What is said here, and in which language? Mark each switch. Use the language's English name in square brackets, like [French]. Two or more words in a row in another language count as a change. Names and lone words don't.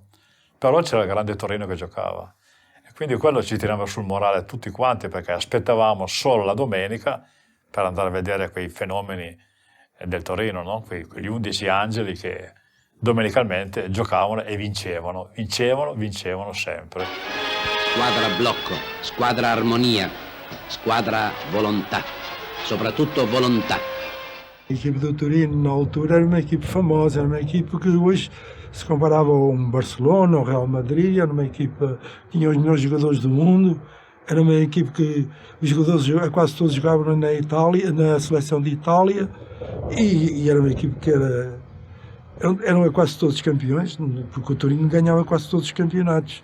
[Italian] Però c'era il grande Torino che giocava. E quindi quello ci tirava sul morale tutti quanti perché aspettavamo solo la domenica per andare a vedere quei fenomeni del Torino, no? Quegli 11 angeli che domenicalmente giocavano e vincevano sempre. Squadra blocco, squadra armonia, squadra volontà, soprattutto volontà. [Portuguese] A equipe do Torino na altura era uma equipe famosa, era uma equipe que hoje se comparava a Barcelona, ao Real Madrid, era uma equipe que tinha os melhores jogadores do mundo, era uma equipe que os jogadores quase todos jogavam na Itália, na seleção de Itália, e era uma equipe que eram quase todos campeões, porque o Torino ganhava quase todos os campeonatos.